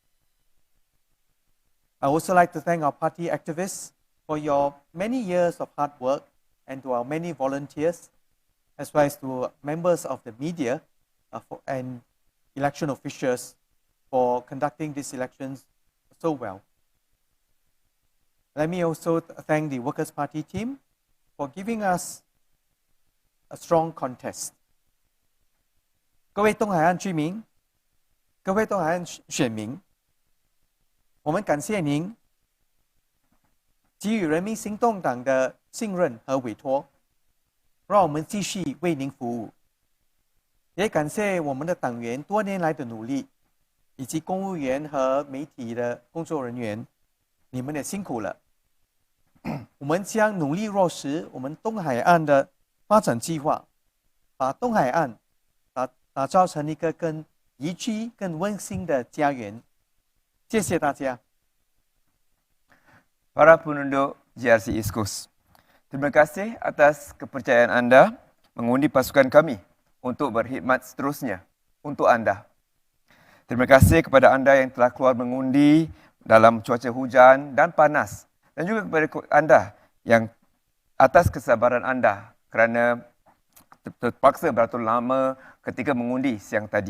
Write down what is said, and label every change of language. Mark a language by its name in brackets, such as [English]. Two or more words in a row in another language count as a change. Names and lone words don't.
[English] I also like to thank our party activists for your many years of hard work and to our many volunteers, as well as to members of the media and election officials for conducting these elections so well. Let me also thank the Workers' Party team for giving us a strong contest. [Chinese] 各位东海岸居民，各位东海岸选民，我们感谢您给予人民行动党的信任和委托，让我们继续为您服务。也感谢我们的党员多年来的努力， 以及公务员和媒体的工作人员，你们也辛苦了。我们将努力落实我们东海岸的发展计划，把东海岸打造成一个更宜居、更温馨的家园。谢谢大家。 [Malay] Para penduduk GRC East Coast, terima kasih atas kepercayaan anda mengundi pasukan kami untuk berkhidmat seterusnya untuk anda. Terima kasih kepada anda yang telah keluar mengundi dalam cuaca hujan dan panas, dan juga kepada anda yang atas kesabaran anda kerana terpaksa beratur lama ketika mengundi siang tadi.